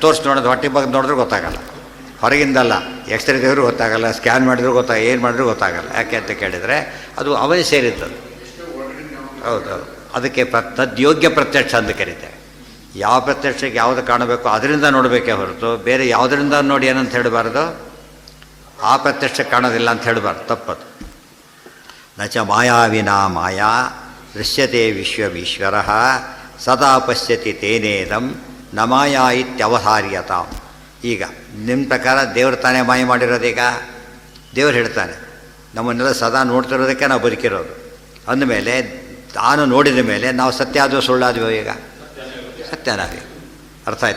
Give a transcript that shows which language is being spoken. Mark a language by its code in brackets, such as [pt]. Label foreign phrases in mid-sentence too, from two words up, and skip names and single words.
[kn] ತೋರಿಸಿ ನೋಡೋದು, ಹೊಟ್ಟೆ ಬಗ್ಗೆ ನೋಡಿದ್ರೂ ಗೊತ್ತಾಗಲ್ಲ, ಹೊರಗಿಂದಲ್ಲ. ಎಕ್ಸ್ರೇ ತೆಗೆದ್ರೂ ಗೊತ್ತಾಗಲ್ಲ, ಸ್ಕ್ಯಾನ್ ಮಾಡಿದ್ರೂ ಏನು ಮಾಡಿದ್ರೂ ಗೊತ್ತಾಗಲ್ಲ. ಯಾಕೆ ಅಂತ ಕೇಳಿದರೆ ಅದು ಅವನೇ ಸೇರಿದ್ದದು. ಹೌದೌದು. ಅದಕ್ಕೆ ತದ್ಯೋಗ್ಯ ಪ್ರತ್ಯಕ್ಷ ಅಂತ ಕರೀತೇವೆ. ಯಾವ ಪ್ರತ್ಯಕ್ಷಕ್ಕೆ ಯಾವುದು ಕಾಣಬೇಕು ಅದರಿಂದ ನೋಡಬೇಕೇ ಹೊರತು ಬೇರೆ ಯಾವುದರಿಂದ ನೋಡಿ ಏನಂತ ಹೇಳಬಾರ್ದು. ಆ ಪ್ರತ್ಯಕ್ಷ ಕಾಣೋದಿಲ್ಲ ಅಂತ ಹೇಳಬಾರ್ದು, ತಪ್ಪದು. [sa] ನಚ ಮಾಯಾವಿನಾ ಮಾಯಾ ದೃಶ್ಯತೆ ವಿಶ್ವವೀಶ್ವರ ಸದಾ ಪಶ್ಯತಿ ತೇನೇದಂ ನ ಮಾಯಾ ಇತ್ಯವಧಾರ್ಯತಾಂ. [kn] ಈಗ ನಿಮ್ಮ ಪ್ರಕಾರ ದೇವ್ರು ತಾನೇ ಮಾಯ ಮಾಡಿರೋದೀಗ. ದೇವ್ರು ಹೇಳ್ತಾನೆ ನಮ್ಮನ್ನೆಲ್ಲ ಸದಾ ನೋಡ್ತಿರೋದಕ್ಕೆ ನಾವು ಬದುಕಿರೋದು. ಅಂದಮೇಲೆ ತಾನು ನೋಡಿದ ಮೇಲೆ ನಾವು ಸತ್ಯ ಆದರೂ ಸುಳ್ಳಾದ್ವೋ? ಈಗ ಸತ್ಯ ನಾವೇ. ಅರ್ಥ ಆಯ್ತಾ?